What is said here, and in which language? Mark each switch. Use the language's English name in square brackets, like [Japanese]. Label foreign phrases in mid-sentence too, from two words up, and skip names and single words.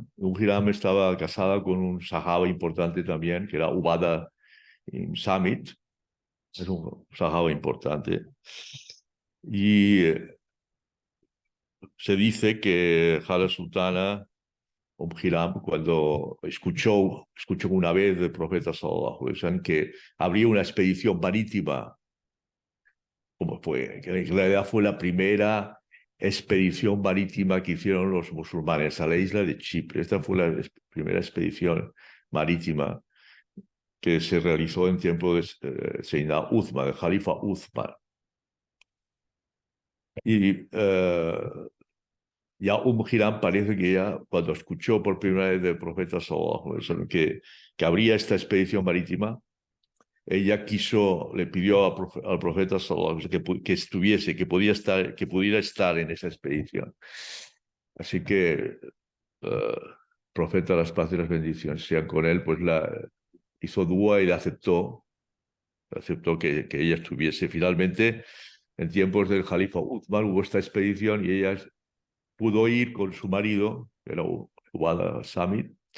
[Spanish] Hiram estaba casada con un sahaba importante también, que era Ubada Samit. Es un sahaba importante. Y se dice que Hala Sultana, Hiram, cuando escuchó una vez del profeta [Arabic] صلى الله عليه وسلم [Spanish] que habría una expedición marítima, como fue, que en realidad fue la primera expedición marítima que hicieron los musulmanes a la isla de Chipre. Esta fue la primera expedición marítima que se realizó en tiempo de Sayyidina Uthman, del Jalifa Uthman. Y ya Hiram parece que ya cuando escuchó por primera vez del profeta [Arabic] صلى الله عليه وسلم [Spanish] que habría esta expedición marítima, ella le pidió al profeta [Arabic] صلى الله عليه وسلم [Spanish] que estuviese, que pudiera estar en esa expedición. Así que profeta, las paz y las bendiciones sean con él, pues hizo dua y le aceptó que ella estuviese. Finalmente, en tiempos del Jalifa Uthman, hubo esta expedición y ella pudo ir con su marido, que era Ubada Samit,